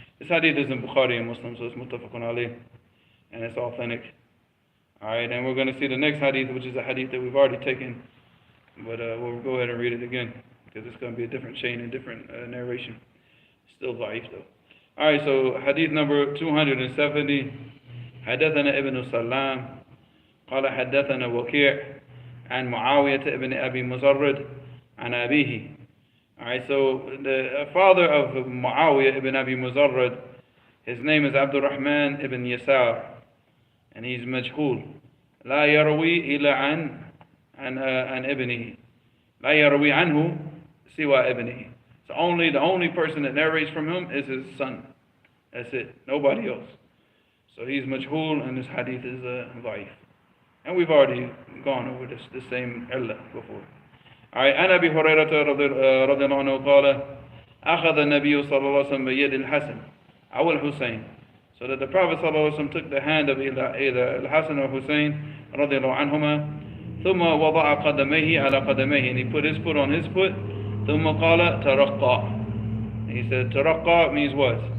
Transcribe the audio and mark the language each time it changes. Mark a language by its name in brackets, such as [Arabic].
[English] This hadith is in Bukhari and Muslim, so it's muttafaqun alayh, and it's authentic. Alright, and we're going to see the next hadith, which is a hadith that we've already taken, but we'll go ahead and read it again, because it's going to be a different chain and different narration. Still ضعيف though. Alright, so hadith number 270. [Arabic] حدثنا ابن سلام قال حدثنا وكيع عن معاوية ابن أبي مزرد عن أبيه. [English] Alright, so the father of Muawiyah ibn Abi Muzarrad, his name is Abdul Rahman ibn Yasar, and he's majhul. [Arabic] لا يروي إلا عن ابنه. لا يروي عنه سوى ابنه. [English] So the only person that narrates from him is his son. That's it. Nobody else. So he's majhul, and this hadith is ضعيف. And we've already gone over the same illah before. Alright, [Arabic] عن أبي هريرة رضي الله عنه قال أخذ النبي صلى الله عليه وسلم بيد الحسن أو الحسين. [English] So that the Prophet [Arabic] صلى الله عليه وسلم [English] took the hand of either Al-Hasan or Hussein [Arabic] رضي الله عنهما ثم وضع قدميه على قدميه, [English] and he put his foot on his foot. [Arabic] ثم قال ترقى. [English] He said ترقى means what?